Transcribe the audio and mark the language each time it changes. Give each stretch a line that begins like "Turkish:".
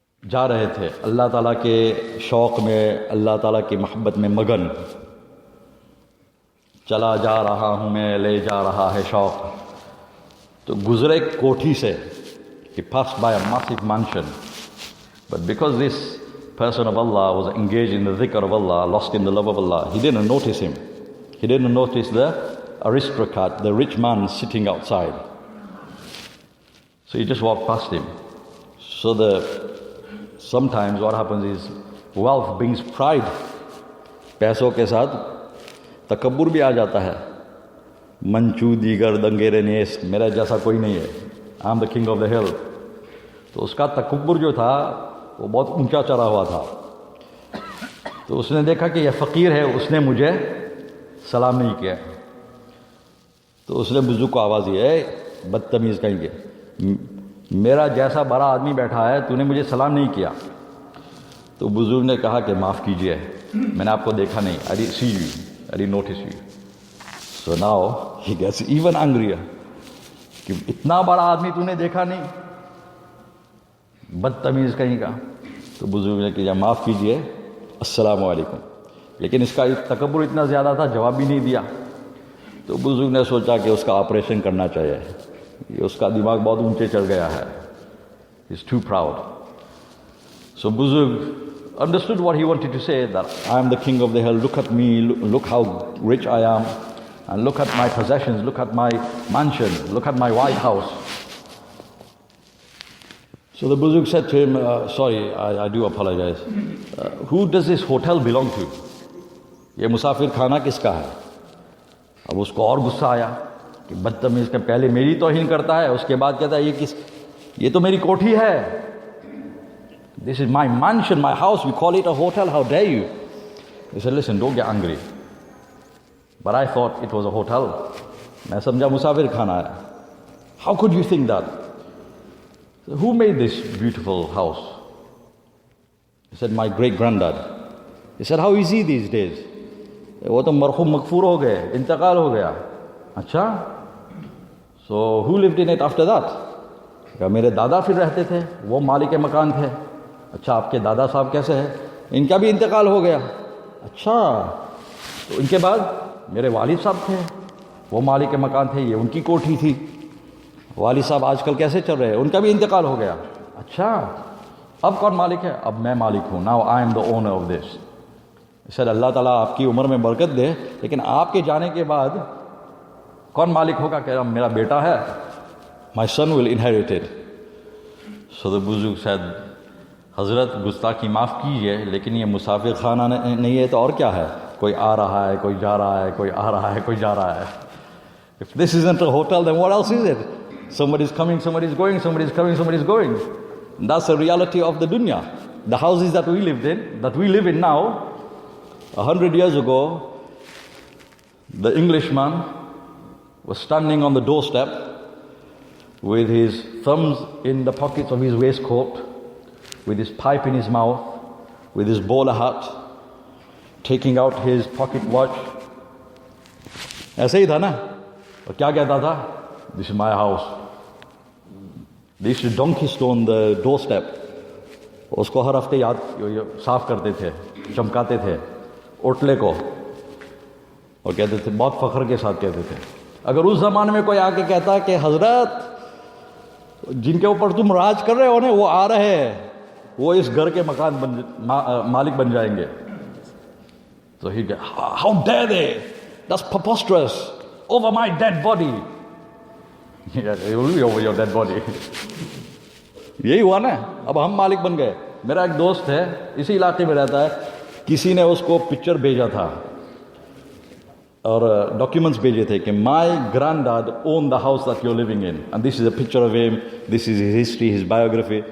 Urdu: جا رہے تھے اللہ تعالیٰ کے شوق میں، اللہ تعالیٰ کی محبت میں مگن، چلا جا رہا ہوں میں، لے جا رہا ہے شوق، تو گزرے کوٹھی سے،
English: he passed by a massive mansion, but because this person of Allah was engaged in the dhikr of Allah, lost in the love of Allah, he didn't notice him. He didn't notice the aristocrat, the rich man sitting outside. So he just walked past him. So sometimes what happens is wealth brings pride.
Urdu: پیسوں کے ساتھ تکبر بھی آ جاتا ہے.
Persian: منچو دیگر دنگیر نیس،
Urdu: میرا جیسا کوئی نہیں ہے،
English: I am the king of the hill.
Urdu: تو اس کا تکبر جو تھا وہ بہت اونچا چڑھا ہوا تھا. تو اس نے دیکھا کہ یہ فقیر ہے، اس نے مجھے سلام نہیں کیا. تو اس نے بزرگ کو آواز دی، اے بدتمیز کہیں گے، میرا جیسا بڑا آدمی بیٹھا ہے، تو نے مجھے سلام نہیں کیا. تو بزرگ نے کہا کہ معاف کیجئے، میں نے آپ کو دیکھا نہیں.
English: I didn't see you, I didn't notice you. So now he gets even angrier
Urdu: کہ اتنا بڑا آدمی تو نے دیکھا نہیں، بدتمیز کہیں کا. تو بزرگ نے کہا معاف کیجئے، السلام علیکم. لیکن اس کا تکبر اتنا زیادہ تھا، جواب بھی نہیں دیا. تو بزرگ نے سوچا کہ اس کا آپریشن کرنا چاہیے، یہ اس کا دماغ بہت اونچے چڑھ گیا ہے.
English: He's too proud. So Buzurg understood what he wanted to say, that I am the king of the hill, look at me, look how rich I am, and look at my possessions, look at my mansion, look at my White House. So the Buzurg said to him, sorry, I do apologize. Who does this hotel belong to?
Urdu: یہ مسافر خانہ کس کا ہے؟ اب اس کو اور غصہ آیا کہ بدتمیز کا پہلے میری توہین کرتا ہے، اس کے بعد کہتا ہے یہ تو میری کوٹھی ہے.
English: This is my mansion, my house, you call it a hotel, how dare you? He said, listen, don't get angry. But I thought it was a hotel.
Urdu: میں سمجھا مسافر خانہ ہے.
English: How could you think that? So who made this beautiful house? He said, my great granddad. He said, how is he these days?
Urdu: وہ تو مرحوم مغفور ہو گئے، انتقال ہو گیا.
English: اچھا, so who lived in it after that?
Urdu: میرے دادا پھر رہتے تھے، وہ مالک مکان تھے. اچھا, آپ کے دادا صاحب کیسے ہیں؟ ان کا بھی انتقال ہو گیا. اچھا, تو ان کے بعد میرے والد صاحب تھے، وہ مالک مکان تھے، یہ ان کی کوٹھی تھی. والد صاحب آج کل کیسے چل رہے ہیں؟ ان کا بھی انتقال ہو گیا. اچھا, اب کون مالک ہے؟ اب میں مالک ہوں.
English: Now I am the owner of this.
Urdu: سر اللہ تعالیٰ آپ کی عمر میں برکت دے، لیکن آپ کے جانے کے بعد کون مالک ہوگا؟ کہ میرا بیٹا ہے.
English: My son will inherit it. So the Buzurg said,
Urdu: حضرت گستاخی معاف کیجئے، لیکن یہ مسافر خانہ نہیں ہے تو اور کیا ہے؟ کوئی آ رہا ہے، کوئی جا رہا ہے، کوئی آ رہا ہے، کوئی جا رہا ہے.
English: If this isn't a hotel, then what else is it? Somebody is coming, somebody is going, somebody is coming, somebody is going. And that's the reality of the dunya. The houses that we lived in, that we live in now, 100 years ago, the Englishman was standing on the doorstep with his thumbs in the pockets of his waistcoat, with his pipe in his mouth, with his bowler hat, taking out his pocket watch.
Urdu: ایسے ہی تھا نا. اور کیا کہتا تھا؟
English: This is my house. They used to donkey stone the doorstep.
Urdu: اس کو ہر ہفتے صاف کرتے تھے، چمکاتے تھے اوٹلے کو، اور کہتے تھے، بہت فخر کے ساتھ کہتے تھے اگر اس زمانے میں کوئی آ کے کہتا کہ حضرت جن کے اوپر تم راج کر رہے ہو نا وہ آ رہے ہیں, وہ اس گھر کے مالک بن جائیں گے, تو
English: ہی how dare they, that's preposterous, over my dead body. It will be over your dead body.
Urdu: یہی ہوا نا, اب ہم مالک بن گئے. میرا ایک دوست ہے اسی علاقے میں رہتا ہے, کسی نے اس کو پکچر بھیجا تھا اور ڈاکیومنٹس بھیجے تھے کہ
English: My granddad own the house that you living in and this is a picture of him, this is his history, his biography.